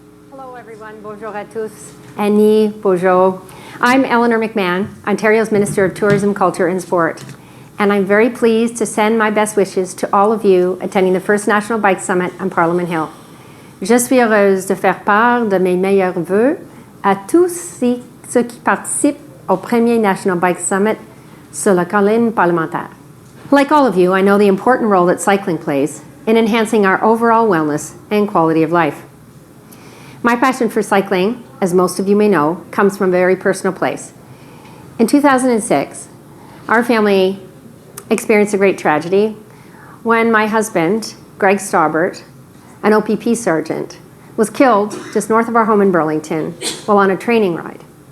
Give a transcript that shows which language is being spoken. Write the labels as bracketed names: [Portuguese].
[English] Hello, everyone. [French] Bonjour à tous. Annie, bonjour. [English] I'm Eleanor McMahon, Ontario's Minister of Tourism, Culture and Sport. And I'm very pleased to send my best wishes to all of you attending the First National Bike Summit on Parliament Hill. [French] Je suis heureuse de faire part de mes meilleurs vœux à tous ceux qui participent au premier National Bike Summit sur la colline parlementaire. [English] Like all of you, I know the important role that cycling plays in enhancing our overall wellness and quality of life. My passion for cycling, as most of you may know, comes from a very personal place. In 2006, our family experienced a great tragedy when my husband, Greg Staubert, an OPP sergeant, was killed just north of our home in Burlington while on a training ride.